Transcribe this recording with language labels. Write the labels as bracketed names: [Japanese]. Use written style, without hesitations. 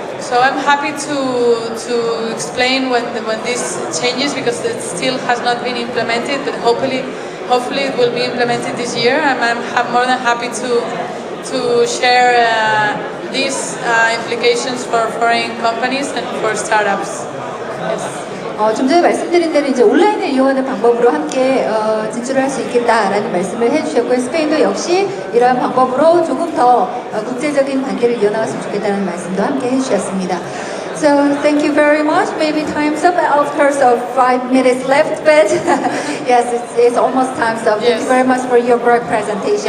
[English] So I'm happy to explain when this changes, because it still has not been implemented, but hopefully it will be implemented this year. I'm more than happy to share these implications for foreign companies and for startups. [Korean] 좀 전에 말씀드린 대로 이제 온라인을 이용하는 방법으로 함께 진출을 할 수 있겠다라는 말씀을 해주셨고요. 스페인도 역시 이러한 방법으로 조금 더 국제적인 관계를 이어나갔으면 좋겠다는 말씀도 함께 해주셨습니다. [English] So thank you very much. Maybe time's up. Of course, 5 minutes left, but yes, it's almost time. So thank you very much for your great presentation.